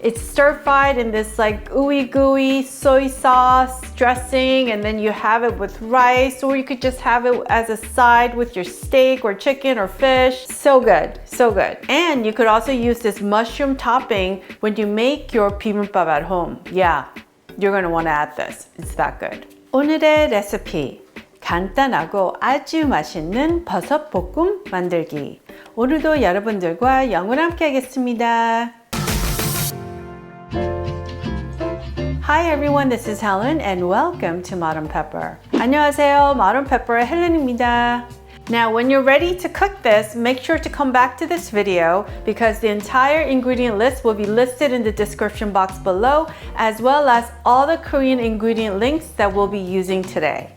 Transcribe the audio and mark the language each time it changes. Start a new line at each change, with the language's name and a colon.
English: It's stir-fried in this like ooey-gooey soy sauce dressing, and then you have it with rice, or you could just have it as a side with your steak or chicken or fish. So good, so good. And you could also use this mushroom topping when you make your bibimbap at home. Yeah, you're gonna wanna add this. It's that good.
Korean: 오늘의 레시피. 간단하고 아주 맛있는 버섯볶음 만들기. 오늘도 여러분들과 영어를 함께 하겠습니다.
English: Hi everyone, this is Helen and welcome to Modern Pepper.
Korean: 안녕하세요, Modern Pepper 헬렌입니다.
English: Now, when you're ready to cook this, make sure to come back to this video because the entire ingredient list will be listed in the description box below, as well as all the Korean ingredient links that we'll be using today.